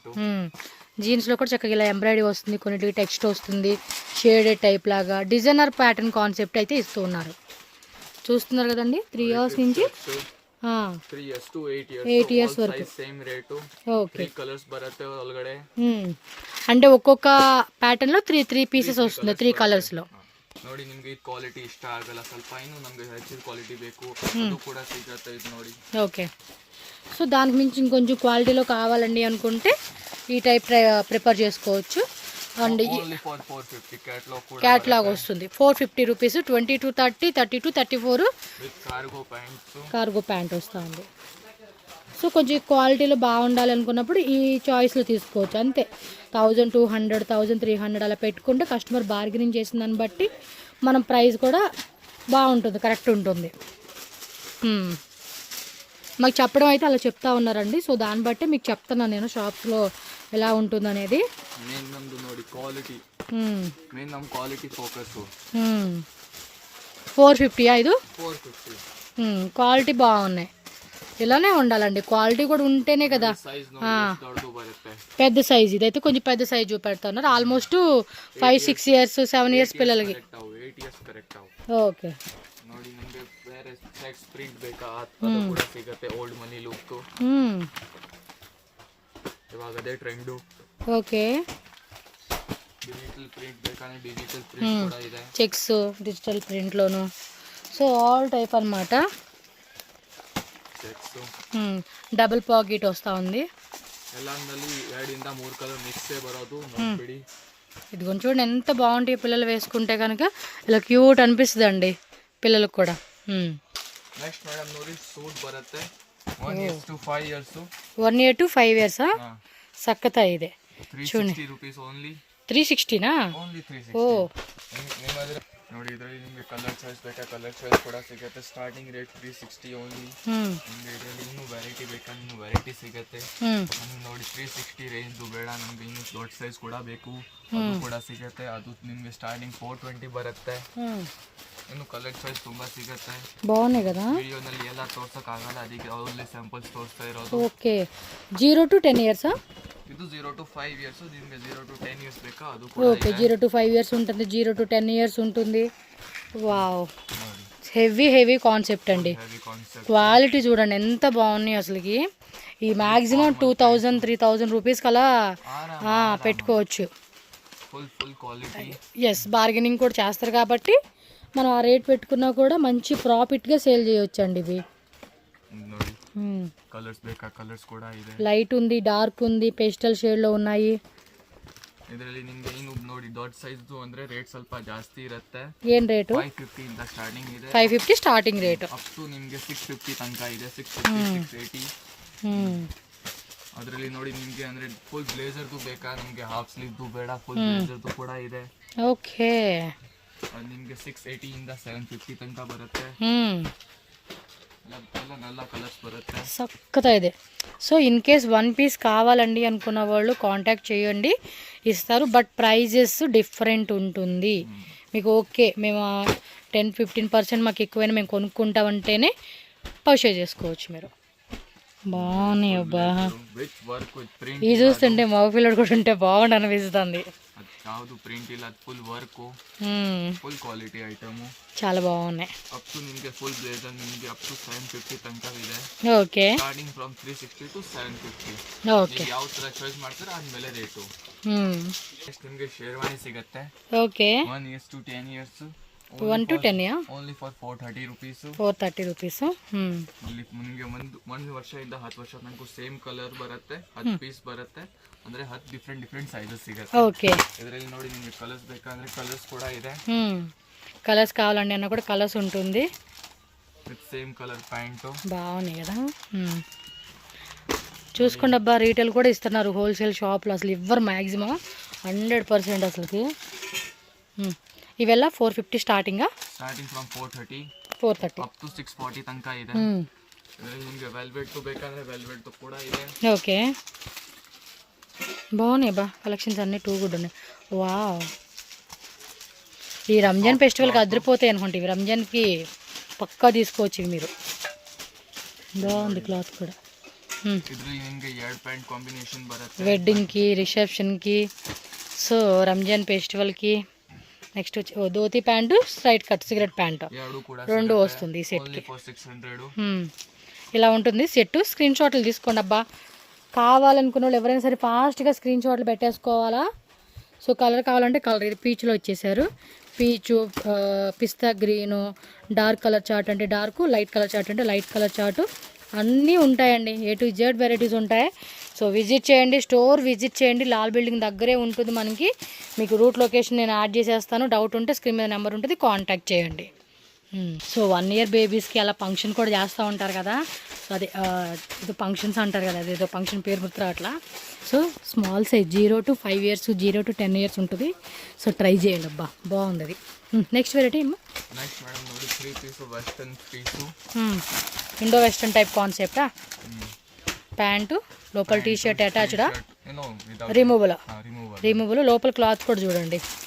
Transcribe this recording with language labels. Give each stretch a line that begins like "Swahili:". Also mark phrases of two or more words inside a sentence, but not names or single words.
Telugu: జీన్స్లో కూడా చక్కగా ఇలా ఎంబ్రాయిడరీ వస్తుంది, కొన్నిటికి టెక్స్ట్ వస్తుంది,
English: shaded type
Telugu: లాగా
English: designer pattern concept
Telugu: అయితే ఇస్తూ ఉన్నారు. చూస్తున్నారు కదండి, 3 ఇయర్స్ నుంచి
English: 3 years to 8 years.
Telugu: 8 ఇయర్స్ వరకు
English: same rate.
Telugu: ఓకే,
Kannada: 3 ಕಲರ್ಸ್ ಬರುತ್ತೆ ಒಳಗಡೆ.
Telugu: అంటే ఒక్కొక్క ప్యాటర్న్ లో 3 పీసెస్ వస్తుంది, 3 కలర్స్ లో.
Kannada: ನೋಡಿ ನಿಮಗೆ ಈ ಕ್ವಾಲಿಟಿ ಇಷ್ಟ ಆಗಲ್ಲ, ಸ್ವಲ್ಪ ಇನ್ನು ನಮಗೆ ಹೆಚ್ಚಿನ ಕ್ವಾಲಿಟಿ ಬೇಕು, ಅದು ಕೂಡ ಸಿಗುತ್ತೆ. ಇದು ನೋಡಿ.
Telugu: ఓకే, సో దానికి మించి ఇంకొంచెం క్వాలిటీలో కావాలండి అనుకుంటే ఈ టైప్ ప్రిపేర్ చేసుకోవచ్చు.
English: and catalogue
Telugu: వస్తుంది 450 రూపీస్. 20 to 30, 30 to 34
English: cargo pant
Telugu: వస్తుంది. సో కొంచెం క్వాలిటీలో బాగుండాలి అనుకున్నప్పుడు ఈ చాయిస్లో తీసుకోవచ్చు అంతే. 1200, 1300 అలా పెట్టుకుంటే
English: customer bargaining
Telugu: చేసిన దాన్ని బట్టి మనం ప్రైస్ కూడా బాగుంటుంది, కరెక్ట్ ఉంటుంది. మాకు చెప్పడం అయితే అలా చెప్తా ఉన్నారండి. సో దాన్ని బట్టి మీకు చెప్తున్నాను నేను షాప్స్లో ఎలా ఉంటుంది అనేది.
Kannada: ನೋಡಿ ಕ್ವಾಲಿಟಿ ಮೇನ್ ನಮ್ಮ
English: quality focus.
Kannada: 450 ಇದು 450.
Telugu: క్వాలిటీ బాగున్నాయి, ఇలానే ఉండాలండి. క్వాలిటీ కూడా ఉంటేనే కదా. పెద్ద సైజ్, ఇదైతే కొంచెం పెద్ద సైజ్ చూపెడుతున్నారు. ఆల్మోస్ట్ 5, 6 ఇయర్స్ 7 ఇయర్స్ పిల్లలకి. ఓకే,
Kannada: ನೋಡಿ ನಮಗೆ ಬೇರೆ
English: sets print
Kannada: ಬೇಕಾ ಅದು ಕೂಡ ಸಿಗುತ್ತೆ.
English: old money look,
Kannada: ಇವಾಗ ಅದೇ ಟ್ರೆಂಡ್. ಓಕೆ, ಡಿಜಿಟಲ್ ಪ್ರಿಂಟ್ ಬೇಕಾದ್ರೆ ಡಿಜಿಟಲ್ ಪ್ರಿಂಟ್ ಕೂಡಾ ಇದೆ.
English: checks digital print
Telugu: లోను.
English: so all type
Telugu: అన్నమాట.
English: checks double pocket
Telugu: వస్తా ఉంది.
Kannada: ಎಲ್ಲಾಂದಲ್ಲಿ 2 ಇಂದ 3 ಕಲರ್ ಮಿಕ್ಸ್ ಬರೋದು ನೋಡ್ಬಿಡಿ.
Telugu: ఇది కొంచెం చూడండి ఎంత బాగుంటాయి పిల్లలు వేసుకుంటే కనుక. ఇలా క్యూట్ అనిపిస్తుంది అండి పిల్లలకు కూడా.
Kannada: ನೆಕ್ಸ್ಟ್ ಮೇಡಂ ನೋಡಿ ಸೂಟ್ ಬರುತ್ತೆ
English: 1 year to 5 years. 1 year to 5 years
Kannada: ಸಕ್ಕತಾ ಇದೆ.
English: 360 rupees only.
Telugu: 360 నా? ఓన్లీ 360. ఓ
Kannada: ನೋಡಿ ಇದರಲ್ಲಿ ನಿಮಗೆ
English: colour choice
Kannada: ಬೇಕಾ
English: colour choice
Kannada: ಕೂಡ ಸಿಗುತ್ತೆ.
English: starting rate 360 only.
Kannada: ನಿಮಗೆ ಇದರಲ್ಲಿ ಇನ್ನೂ ವೆರೈಟಿ ಬೇಕಾ ಇನ್ನೂ ವೆರೈಟಿ ಸಿಗುತ್ತೆ. ನಮ್ಗೆ ನೋಡಿ 360 ರೇಂಜ್ ಬೇಡ, ನಮ್ಗೆ ಇನ್ನೂ ದೊಡ್ಡ ಸೈಜ್ ಕೂಡ ಬೇಕು, ಅದು ಕೂಡ ಸಿಗುತ್ತೆ. ಅದು ನಿಮಗೆ ಸ್ಟಾರ್ಟಿಂಗ್ 420 ಬರುತ್ತೆ. ಇನ್ನು
English: colour choice
Kannada: ತುಂಬಾ ಸಿಗುತ್ತೆ.
Telugu: బాగున్నాయి కదా.
Kannada: ವಿಡಿಯೋನಲ್ಲಿ ಎಲ್ಲ ತೋರ್ಸಕ್ ಆಗಲ್ಲ, ಅದಕ್ಕೆ ಅವರಲ್ಲಿ ಸ್ಯಾಂಪಲ್ಸ್ ತೋರಿಸ್ತಾ ಇರೋದು.
English: ఓకే 0 to 10 years
Kannada: ಇದು
English: 0 to 5 years,
Kannada: ನಿಮಗೆ
English: 0 to 10 years
Kannada: ಬೇಕಾ ಅದು
Telugu: ఓకే
English: 0 to 5 years
Telugu: ఉంటుంది,
English: 0 to 10 years
Telugu: ఉంటుంది.
English: wow, heavy concept అండి. heavy concept.
Telugu: క్వాలిటీ చూడండి ఎంత బాగున్నాయి అసలుకి. ఈ మ్యాక్సిమం 2000-3000 రూపీస్ కలా పెట్టుకోవచ్చు.
English: full quality.
Telugu: ఎస్, బార్గెనింగ్ కూడా చేస్తారు కాబట్టి మనం ఆ రేట్ పెట్టుకున్నా కూడా మంచి ప్రాఫిట్గా సేల్ చేయొచ్చు అండి ఇవి.
Kannada: ನೋಡಿ ಕಲರ್ಸ್ ಬೇಕಾ ಕಲರ್ಸ್ ಕೂಡ ಇದೆ.
Telugu: లైట్ ఉంది, డార్క్ ఉంది, పేస్టల్ షేడ్లో ఉన్నాయి.
Kannada: ಇದರಲ್ಲಿ ನಿಮಗೆ ಇನ್ನು ನೋಡಿ ದೊಡ್ಡ ಸೈಜ್ ಅಂದ್ರೆ ರೇಟ್ ಸ್ವಲ್ಪ ಜಾಸ್ತಿ ಇರುತ್ತೆ. ಏನ್ ರೇಟು? 550 ಇಂದ ಸ್ಟಾರ್ಟಿಂಗ್ ಇದೆ.
English: 550 starting rate. up to
Kannada: ನಿಮಗೆ 650 ತನಕ ಇದೆ. 650 680. ಅದರಲ್ಲಿ ನೋಡಿ ನಿಮಗೆ ಅಂದ್ರೆ ಫುಲ್ ಬ್ಲೇಸರ್ದು ಬೇಕಾ, ನಿಮಗೆ ಹಾಫ್ ಸ್ಲೀವ್ದು ಬೇಡ, ಫುಲ್ ಬ್ಲೇಸರ್ದು ಕೂಡ ಇದೆ. ಓಕೆ, ಅದು ನಿಮಗೆ 680 ಇಂದ 750 ತನಕ ಬರುತ್ತೆ. ಎಲ್ಲ ಕಲರ್ಸ್ ಬರುತ್ತೆ. ಚಕ್ಕಗಾ ಇದೆ.
English: so in case 1 piece
Telugu: కావాలండి అనుకున్న వాళ్ళు కాంటాక్ట్ చేయండి, ఇస్తారు.
English: but prizes different
Telugu: ఉంటుంది మీకు. ఓకే మేము 10-15% మాకు ఎక్కువైనా మేము కొనుక్కుంటామంటేనే పర్చేజ్ చేసుకోవచ్చు మీరు. బాగున్నాయి అబ్బా. ఇది చూస్తుంటే మగ పిల్లడు కూడా ఉంటే బాగుండు అనిపిస్తుంది.
Kannada: ಯಾವುದು ಪ್ರಿಂಟ್ ಇಲ್ಲ,
English: full work, full quality item,
Telugu: చాలా బాగున్నాయి.
English: up to
Kannada: ನಿಮಗೆ
English: full blazer
Kannada: ನಿಮಗೆ
English: up to
Kannada: 750 ತನಕ ಇದೆ. ಓಕೆ,
English: starting from 360 to 750.
Kannada: ಓಕೆ, ಯಾವ ತರ ಚಾಯ್ಸ್ ಮಾಡ್ತಾರೆ ಆದ್ಮೇಲೆ ರೇಟು. ನೆಕ್ಸ್ಟ್ ನಿಮಗೆ ಶೇರ್ವಾನಿ ಸಿಗುತ್ತೆ. ಓಕೆ,
English: 1 years to 10 years, 1 to 10 only for 430 rupees. 430 rupees.
Kannada: ಅಲ್ಲಿ ನಿಮಗೆ ಒಂದು ವರ್ಷದಿಂದ 10 ವರ್ಷ ತನಕ ಸೇಮ್ ಕಲರ್ ಬರುತ್ತೆ. 10 ಪೀಸ್ ಬರುತ್ತೆ, ಅಂದ್ರೆ 10
English: different sizes
Kannada: ಸಿಗುತ್ತೆ.
Telugu: ఓకే,
Kannada: ಇದರಲ್ಲಿ ನೋಡಿ ನಿಮಗೆ ಕಲರ್ಸ್ ಬೇಕಂದ್ರೆ ಕಲರ್ಸ್ ಕೂಡ ಇದೆ.
Telugu: కలర్స్ కావాలండి అన్న కూడా కలర్స్ ఉంటుంది.
English: with same colour pant.
Telugu: బాగున్నాయి కదా. చూసుకోండి అబ్బా, రీటైల్ కూడా ఇస్తున్నారు హోల్సేల్ షాప్లో. అసలు ఇవ్వరు మ్యాక్సిమం 100% అసలుకి. ఇవెల్ల 450 స్టార్టింగ్
Kannada: ಫ್ರಮ್ 430
English: up to
Kannada: 640 ತನಕ ಇದೆ. ಇದರಲ್ಲಿ ನಿಮಗೆ ವೆಲ್ವೆಟ್ ಬೇಕಂದ್ರೆ ವೆಲ್ವೆಟ್ ಕೂಡ ಇದೆ.
Telugu: ఓకే, బాగున్నాయి బా కలెక్షన్స్ అన్నీ
English: too good
Telugu: ఉన్నాయి. వావ్, ఈ రంజాన్ ఫెస్టివల్కి అదిరిపోతాయి అనుకుంటే ఇవి. రంజాన్కి పక్కా తీసుకోవచ్చు ఇవి మీరు. బాగుంది క్లాత్ కూడా.
Kannada: ಇದರಲ್ಲಿ ನಿಮಗೆ 2
English: pant combination
Kannada: ಬರುತ್ತೆ,
Telugu: వెడ్డింగ్కి, రిసెప్షన్కి, సో రంజాన్ ఫెస్టివల్కి. నెక్స్ట్ వచ్చి ధోతి ప్యాంటు,
English: straight cut cigarette pant
Telugu: రెండు వస్తుంది ఈ సెట్కి. 600. ఇలా ఉంటుంది సెట్. స్క్రీన్ షాట్లు తీసుకోండి అబ్బా. కావాలనుకున్న వాళ్ళు ఎవరైనా సరే ఫాస్ట్గా స్క్రీన్ షాట్లు పెట్టేసుకోవాలా. సో కలర్ కావాలంటే కలర్, ఇది పీచ్లో ఇచ్చేసారు. పీచు, పిస్తా గ్రీను,
English: dark colour chart
Telugu: అంటే డార్క్,
English: light colour chart
Telugu: అంటే
English: light colour chart
Telugu: అన్నీ ఉంటాయండి.
English: A to Z varieties
Telugu: ఉంటాయి. సో విజిట్ చేయండి,
English: store visit
Telugu: చేయండి. లాల్ బిల్డింగ్ దగ్గరే ఉంటుంది మనకి. మీకు
English: route location
Telugu: నేను యాడ్ చేసేస్తాను. డౌట్ ఉంటే స్క్రీన్ మీద నెంబర్ ఉంటుంది, కాంటాక్ట్ చేయండి. సో 1 year బేబీస్కి అలా ఫంక్షన్ కూడా చేస్తూ ఉంటారు కదా. సో అదే ఏదో ఫంక్షన్స్ అంటారు కదా, అదేదో ఫంక్షన్ పేరు గుర్తు అట్లా.
English: so small size 0 to 5 years, 0 to 10 years ఉంటుంది.
Telugu: సో ట్రై చేయండి అబ్బా, బాగుంది అది.
English: next variety
Telugu: నెక్స్ట్ మేడం ನೋಡಿ 3 పీస్
English: western piece. indo western type concept.
Telugu: ప్యాంటు, లోపల టీ షర్ట్ అటాచ్డా, రిమూవల్ లోపల క్లాత్ కూడా చూడండి.